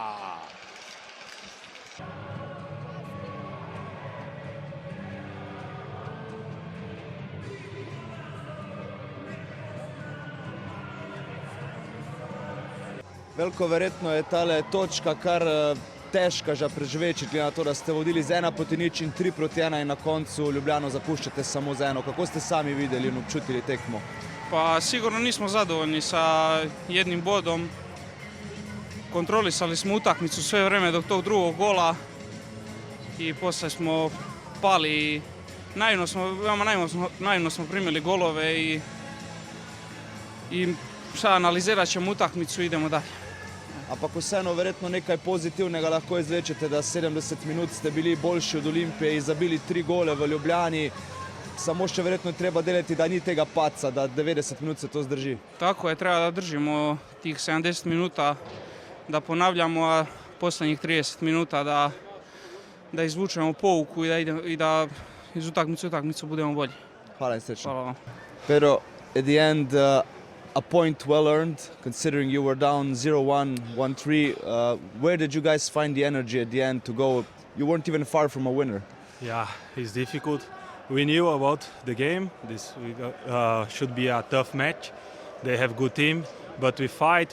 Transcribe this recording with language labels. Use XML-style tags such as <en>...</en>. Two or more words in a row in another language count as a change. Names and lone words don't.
<sl>Veliko verjetno je tale točka kar težka že preživeti, glede na to, da ste vodili z 1-0 in 3-1 in na koncu Ljubljano zapuščate samo z 1. Kako ste sami videli in občutili tekmo?</sl> <sr>Pa sigurno nismo zadovoljni sa jednim bodom. Kontrolisali smo utakmicu sve vreme do tog drugog gola i posle smo pali. Naivno smo primili golove i šta analizirat ćemo utakmicu i idemo dalje.</sr> <sl>Ampak vseeno verjetno nekaj pozitivnega lahko izvlečete, da 70 minut ste bili boljši od Olimpije in zabili 3 gole v Ljubljani. Samo še verjetno treba delati, da ni tega paca, da 90 minut se to zdrži.</sl> <sr>Tako je, treba da držimo tih 70 minuta, da ponavljamo, a posljednjih 30 minuta da izvučemo pouku i da iz utakmice u utakmicu budemo bolji.</sr> <sl>Hvala in srečno.</sl> <sr>Hvala vam.</sr> <en>Pero, at the end, a point well earned, considering you were down 0-1, 1-3. Where did you guys find the energy at the end to go? You weren't even far from a winner. Yeah, it's difficult. We knew about the game. This should be a tough match. They have good team, but we fight.</en>